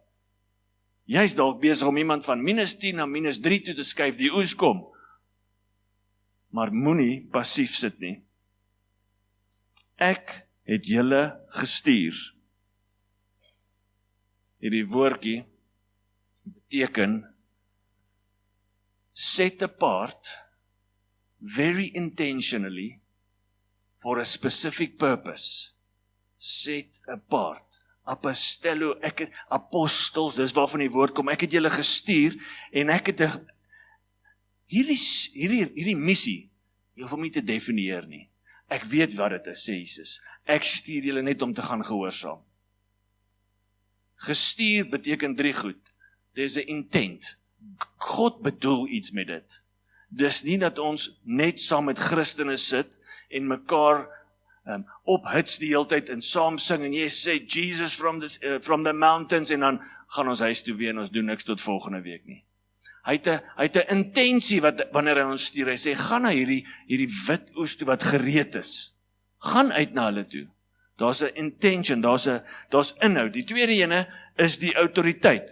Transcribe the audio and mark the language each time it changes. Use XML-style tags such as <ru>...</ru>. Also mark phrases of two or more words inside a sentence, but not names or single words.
<af>Jy's dalk besig om iemand van -10 na -3 toe te skuif, die oes kom. Maar moenie passief sit nie. Ek het julle gestuur. Hierdie woordjie beteken</af> <en>set apart very intentionally for a specific purpose. Set apart.</en> <af>Apostello, ek het apostels, dis waarvan die woord kom, ek het julle gestuur en ek het hierdie missie, jy hoef hom nie te definieer nie. Ek weet wat dit is, sê Jesus. Ek stuur julle net om te gaan gehoorsaam. Gestuur beteken 3 goed.</af> <en>There's an intent.</en> <af>God bedoel iets met dit. Dis nie dat ons net saam met Christene sit en mekaar ophits die hele tyd en saam sing en jy sê Jesus</af> <en>from the mountains</en> <af>en dan gaan ons huis toe weer en ons doen niks tot volgende week nie. Hy het 'n intensie wanneer hy ons stuur. Hy sê gaan na hierdie wit oes toe wat gereed is. Gaan uit na hulle toe. Daar's 'n intention, daar's inhoud. Die tweede ene is die autoriteit.</af>